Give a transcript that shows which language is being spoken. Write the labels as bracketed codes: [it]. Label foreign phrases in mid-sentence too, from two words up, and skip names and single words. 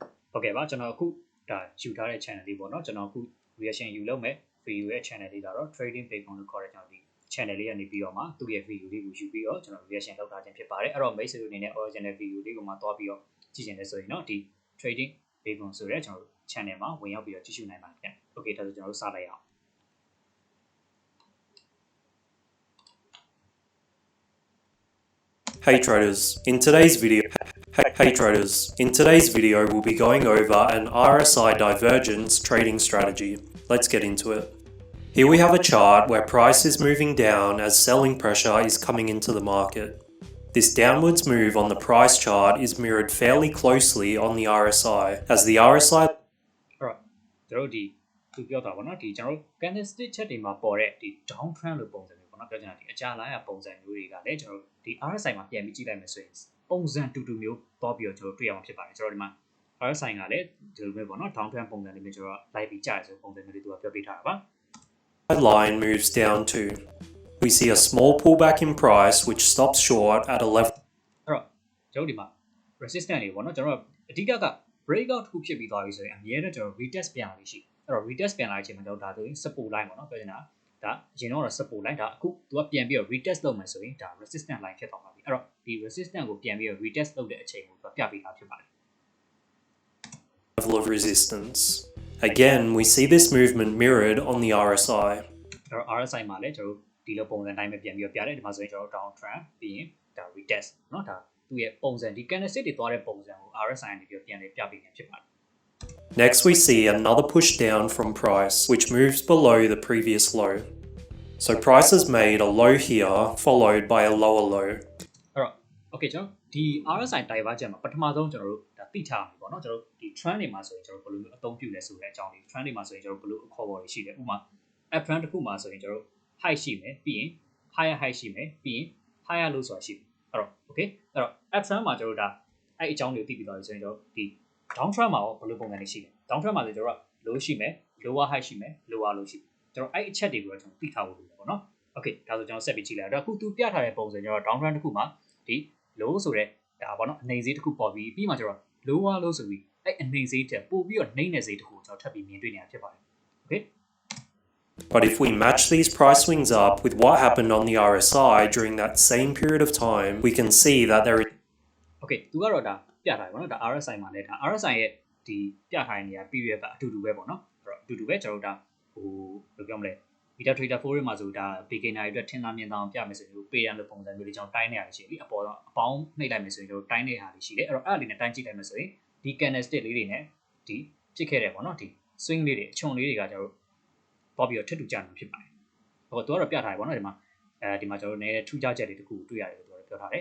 [my] Okay ပါကျွန်တော်အခုဒါယူထားတဲ့ channel လေးပေါ့နော်ကျွန်တော်အခု reaction ယူလုပ်မဲ့ video ရဲ့ channel လေးကတော့ [en] trading platform [my] လို့ခေါ်တဲ့ကျွန်တော်ဒီ channel လေးကနေပြီးတော့မှသူ့ရဲ့ video လေးကိုယူပြီးတော့ကျွန်တော် reaction လုပ်ထားခြင်းဖြစ်ပါတယ်အဲ့တော့ မိတ်ဆွေတို့အနေနဲ့ [en] original video [my] လေးကိုမှသွားပြီးတော့ကြည့်ချင်တယ်ဆိုရင်တော့ဒီ [en] trading platform [my] ဆိုတဲ့ကျွန်တော် channel မှာဝင်ရောက်ပြီးတော့ကြည့်ရှုနိုင်ပါတယ်ခင်ဗျ okay ဒါဆိုကျွန်တော်တို့စလိုက်အောင် [en] Hey traders, in today's video, we'll be going over an RSI Divergence trading strategy. Let's get into it. Here we have a chart where price is moving down as selling pressure is coming into the market. This downwards move on the price chart is mirrored fairly closely on the RSI, as the RSI... Alright, [my] ကျွန်တော်ဒီသူပြောတာပေါ့နော်ဒီကျွန်တော် candlestick ချက်တွေမှာပေါ်တဲ့ဒီ downtrend လို့ပုံစံမျိုးပေါ့နော်ပြောချင်တာဒီအကြလိုင်းရပုံစံမျိုးတွေကလည်းကျွန်တော်ဒီ RSI မှာပြန်ပြီးကြည့်လိုက်မယ်ဆိုရင်ပုံစံတူတူမျိုးပေါ်ပြီးတော့ကျွန်တော်တွေ့ရမှာဖြစ်ပါတယ်ကျွန်တော်ဒီမှာ RSI ကလည်းဒီလိုမျိုးပေါ့နော် downtrend ပုံစံလေးမျိုးကျွန်တော်လိုက်ပြီးကြားရဆိုပုံစံမျိုးလေးသူကပြောပြထားတာပါ [en] line moves down too. We see a small pullback in price which stops short at a level. [my] အဲ့တော့ကျွန်တော်ဒီမှာ resistance တွေပေါ့နော်ကျွန်တော်အဓိက breakout တစ်ခုဖြစ်ပြီးသွားပြီဆိုရင်အများနဲ့ကျွန်တော် retest ပြန်လာလို့ရှိအဲ့တော့ retest ပြန်လာတဲ့အချိန်မှာကျွန်တော်ဒါဆိုရင် [en] support line [my] ပေါ့နော်ပြောချင်တာဒါအရင်တော့ [en] support line [my] ဒါအခုသူကပြန်ပြီးတော့ retest လုပ်မယ်ဆိုရင်ဒါ [en] resistance line [my] ဖြစ်သွားပါပြီအဲ့တော့ဒီ resistance ကိုပြန်ပြီးတော့ retest လုပ်တဲ့အချိန်ကိုသူကပြပေးတာဖြစ်ပါတယ် [en] level of resistance. Again, we see this movement mirrored on the RSI. [my] အဲ့တော့ RSI မှာလည်းကျွန်တော်ဒီလိုပုံစံတိုင်းပဲပြန်ပြီးတော့ပြတယ်ဒီမှာဆိုရင်ကျွန်တော် [en] down trend [my] ပြီးရင်ဒါ retest เนาะဒါသူ့ရဲ့ပုံစံဒီ candlestick တွေသွားတဲ့ပုံစံကို RSI ကနေပြီးတော့ပြန်လေးပြပေးနေဖြစ်ပါတယ် [en] Next we see another push down from price which moves below the previous low. So price has made a low here followed by a lower low. [my] အဲ့တော့ okay ကျွန်တော်ဒီ [en] RSI Divergence [my] မှာပထမဆုံးကျွန်တော်တို့ဒါသိထားမှာပေါ့เนาะကျွန်တော်ဒီ trend တွေမှာဆိုရင်ကျွန်တော်ဘယ်လိုအသုံးပြုလဲဆိုတဲ့အကြောင်းလေး trend တွေမှာဆိုရင်ကျွန်တော်ဘယ်လိုအခေါ်ပေါ်တွေရှိတယ် ဥပမာ [en] up trend [my] တစ်ခုမှာဆိုရင်ကျွန်တော် high ရှိမယ်ပြီးရင် [en] higher high [my] ရှိမယ်ပြီးရင် [en] higher low [my] ဆိုတာရှိတယ်အဲ့တော့ okay အဲ့တော့ [en] up trend [my] မှာကျွန် တော်ဒါအဲ့အကြောင်းလေးကိုသိပြီးသွားပြီဆိုရင်ကျွန်တော်ဒီ [en] down trend [my] မှာရောဘယ်လိုပုံစံတွေရှိလဲ [en] down trend [my] မှာဆိုကျွန်တော်က low ရှိမယ် [en] lower high [my] ရှိမယ် [en] lower low [my] ရှိတယ်ကျွန်တော်အဲ့အချက်တွေကိုကျွန်တော်သိထားဖို့လိုတယ်ပေါ့နော် okay ဒါဆိုကျွန်တော်ဆက်ပြီးကြည့်လိုက်တော့အခုသူပြထားတဲ့ပုံစံကျွန်တော် [en] down trend [my] တစ်ခုမှာဒီ low ဆိုတဲ့ဒါပေါ့နော်အနေဈေးတစ်ခုပေါ်ပြီးပြီးမှကျွန်တော် [en] lower low [my] ဆိုပြီးအဲ့အနေဈေးတက်ပို့ပြီးတော့နှိမ့်တဲ့ဈေးတစ်ခုကိုကျွန်တော်ထပ်ပြီးမြင်တွေ့နေတာဖြစ်ပါတယ် okay [en] But if we match these price swings up with what happened on the RSI during that same period of time, we can see that there is... [my] Okay, သူကတော့ဒါပြထားတယ်ပေါ့နော်ဒါ RSI မှာလည်းဒါ RSI ရဲ့ဒီပြထားတဲ့နေရာ period ကအတူတူပဲပေါ့နော်အဲ့တော့အတူတူပဲကျွန်တော်တို့ဒါဟိုဘယ်လိုပြောမလဲ Beta Trader 4မှာဆိုဒါ beginner တွေအတွက်ထင်သာမြင်သာအောင်ပြမယ်ဆိုရင် pay ရလို့ပုံစံမျိုးလေးကျွန်တော်တိုင်းနေရတယ်ရှိပြီအပေါ်တော့အပေါင်းနှိပ်လိုက်မယ်ဆိုရင်ကျွန်တော်တိုင်းနေဟာလေးရှိတယ်အဲ့တော့အဲ့ဒါလေးနဲ့တိုင်းကြည့်လိုက်မယ်ဆိုရင်ဒီ candlestick လေးတွေနဲ့ဒီဖြစ်ခဲ့တယ်ပေါ့နော်ဒီ swing လေးတွေအချွန်လေးတွေကကျွန်တော်တို့ပေါ်ပြီးတော့ထပ်တူကြမှာဖြစ်ပါတယ်ဟိုသူကတော့ပြထားတယ်ပေါ့နော်ဒီမှာဒီမှာကျွန်တော်တို့နည်းနည်းထူးခြားချက်တွေတခုတွေ့ရတယ်လို့ပြောထားတယ်